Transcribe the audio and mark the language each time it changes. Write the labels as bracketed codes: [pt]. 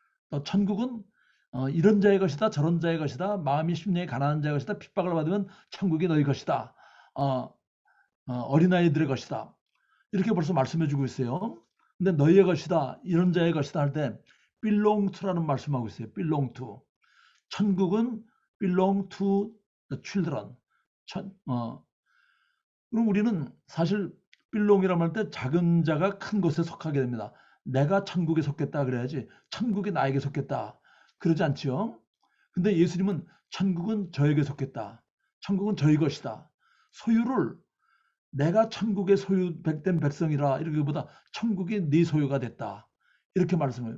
[ko] 또 천국은 이런 자의 것이다, 저런 자의 것이다, 마음이 심령이 가난한 자의 것이다, 핍박을 받으면 천국이 너희 것이다, 어린아이들의 것이다. 이렇게 벌써 말씀해 주고 있어요. 근데 너희의 것이다, 이런 자의 것이다 할 때 belong to라는 말씀하고 있어요. [en] belong to. [ko] 천국은 [en] belong to the children. [ko] 그럼 우리는 사실 belong이라고 할 때 작은 자가 큰 것에 속하게 됩니다. 내가 천국에 속겠다 그래야지 천국이 나에게 속겠다 그러지 않지요. 근데 예수님은 천국은 저에게 속겠다. 천국은 저희 것이다. 소유를 내가 천국의 소유된 백성이라 이러기보다 천국이 네 소유가 됐다. 이렇게 말씀해요.